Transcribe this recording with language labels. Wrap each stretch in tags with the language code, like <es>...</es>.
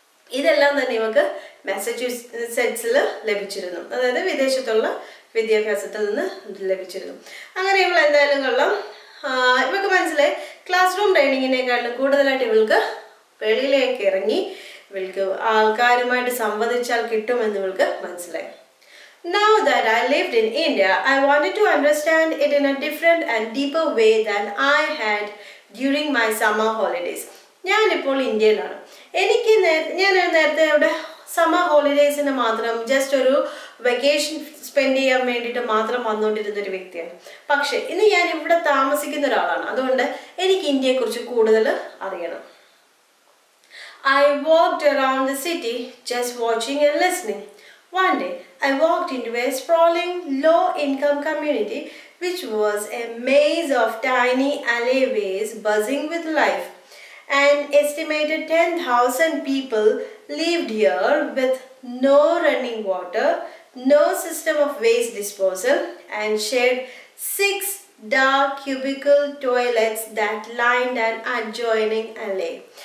<ml>ഇതെല്ലാം തന്നെ ഇവർക്ക് മാസച്യൂസെറ്റ്സിൽ ലഭിച്ചിരുന്നു, അതായത് വിദേശത്തുള്ള വിദ്യാഭ്യാസത്തിൽ നിന്ന് ലഭിച്ചിരുന്നു. അങ്ങനെ ഇവൾ എന്തായാലും കൊള്ളാം, ഇവൾക്ക് മനസ്സിലായി ക്ലാസ് റൂം ട്രെയിനിങ്ങിനേക്കാളും കൂടുതലായിട്ട് ഇവൾക്ക് വെളിയിലേക്ക് ഇറങ്ങി ഇവൾക്ക് ആൾക്കാരുമായിട്ട് സംവദിച്ചാൽ കിട്ടുമെന്ന് ഇവൾക്ക് മനസ്സിലായി.</ml> <en>Now that I lived in India, I wanted to understand it in a different and deeper way than I had during my summer holidays.</en> <ml>ഞാനിപ്പോൾ ഇന്ത്യയിലാണ്. ഞാൻ നേരത്തെ ഇവിടെ സമ്മർ ഹോളിഡേയ്സിന് മാത്രം ജസ്റ്റ് ഒരു വെക്കേഷൻ സ്പെൻഡ് ചെയ്യാൻ വേണ്ടിയിട്ട് മാത്രം വന്നുകൊണ്ടിരുന്ന ഒരു വ്യക്തിയാണ്. പക്ഷെ ഇന്ന് ഞാൻ ഇവിടെ താമസിക്കുന്ന ഒരാളാണ്, അതുകൊണ്ട് എനിക്ക് ഇന്ത്യയെക്കുറിച്ച് കൂടുതൽ അറിയണം.</ml> <en>I walked around the city just watching and listening. One day I walked into a sprawling low-income community which was a maze of tiny alleyways buzzing with life. An estimated 10,000 people lived here with no running water, no system of waste disposal, and shared 6 dark cubicle toilets that lined an adjoining alley.</en>